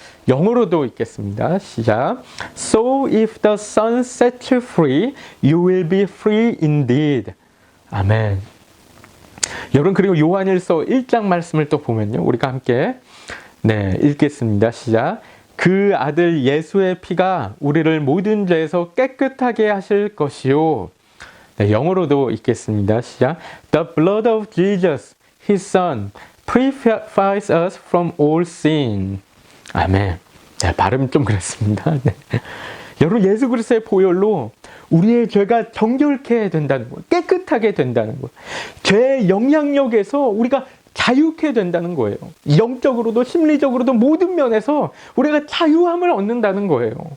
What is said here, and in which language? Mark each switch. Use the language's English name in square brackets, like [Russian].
[Korean] 영어로도 읽겠습니다. 시작. [English] So if the Son sets you free, you will be free indeed. 아멘. [Korean] 여러분, 그리고 요한일서 1장 말씀을 또 보면요, 우리가 함께 읽겠습니다. 시작. 그 아들 예수의 피가 우리를 모든 죄에서 깨끗하게 하실 것이요. 네, 영어로도 읽겠습니다. 시작. [English] The blood of Jesus, His Son, purifies us from all sin. [Korean] 아멘. 네, 발음 좀 그랬습니다. 네. 여러분, 예수 그리스도의 보혈로 우리의 죄가 정결케 된다는 거예요. 깨끗하게 된다는 거예요. 죄의 영향력에서 우리가 자유케 된다는 거예요. 영적으로도 심리적으로도 모든 면에서 우리가 자유함을 얻는다는 거예요.